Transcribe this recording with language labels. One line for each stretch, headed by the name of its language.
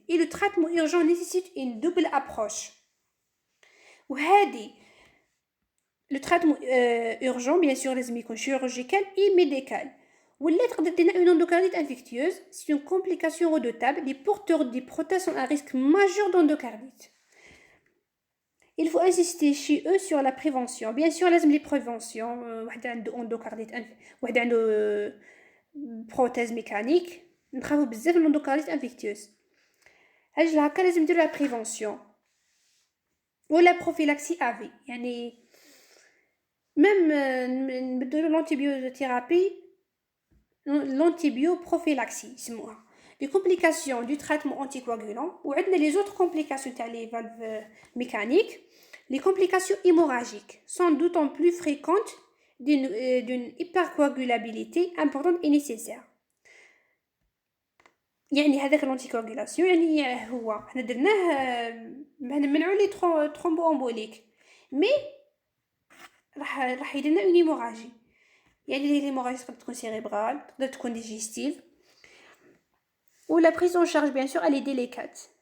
French: Et le traitement urgent nécessite une double approche. وهذه le traitement urgent bien sûr
Arabic: لازم يكون
French: chirurgical et médical.
Arabic: ولا تقدر دينا
French: une endocardite infectieuse, c'est une complication redoutable. Les porteurs des prothèses sont à risque majeur d'endocardite. Il faut insister chez eux sur la prévention. Bien sûr,
Arabic: لازم
French: les préventions.
Arabic: واحد عنده endocardite, واحد عنده prothèse mécanique. نخافوا بزاف من l'endocardite infectieuse. هاج هكا لازم نديروا
French: la prévention.
Arabic: ولا prophylaxie AV. يعني
French: même نبدلو l'antibiothérapie l'antibioprophylaxie
Arabic: يسموها
French: les complications du traitement anticoagulant ou les autres complications تاع les valves mécaniques. Les complications hémorragiques sont d'autant plus fréquentes d'une hypercoagulabilité importante et nécessaire.
Arabic: يعني هذاك الانتيكواغولاسيون يعني هو حنا درناه نمنعوا لي ترومبو امبوليك مي راح يدير لنا اون هيموراجي.
French: يعني l'hémorragie
Arabic: تقدر تكون
French: cérébrale تقدر تكون digestive ou la prise en charge bien sûr elle est délicate.